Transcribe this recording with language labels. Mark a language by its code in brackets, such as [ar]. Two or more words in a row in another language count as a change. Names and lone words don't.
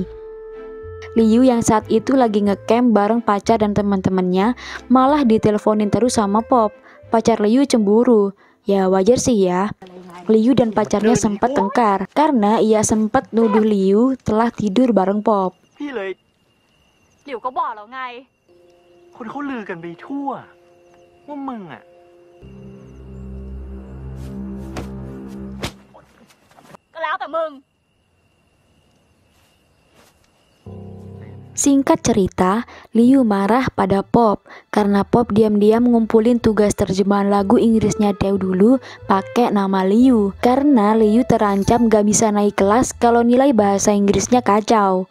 [id] Liu yang saat itu lagi ngecamp bareng pacar dan teman-temannya malah diteleponin terus sama Pop. Pacar Liu cemburu. Ya wajar sih ya. Liu dan pacarnya sempat tengkar karena ia sempat nuduh Liu telah tidur bareng Pop. [th] หลิวก็บอกแล้วไง คนเขาลือกันไปทั่วว่ามึงอ่ะ ก็แล้วแต่มึง [id] Singkat cerita, Liu marah pada Pop karena Pop diam-diam ngumpulin tugas terjemahan lagu Inggrisnya Deo dulu pakai nama Liu. Karena Liu terancam gak bisa naik kelas kalau nilai bahasa Inggrisnya kacau.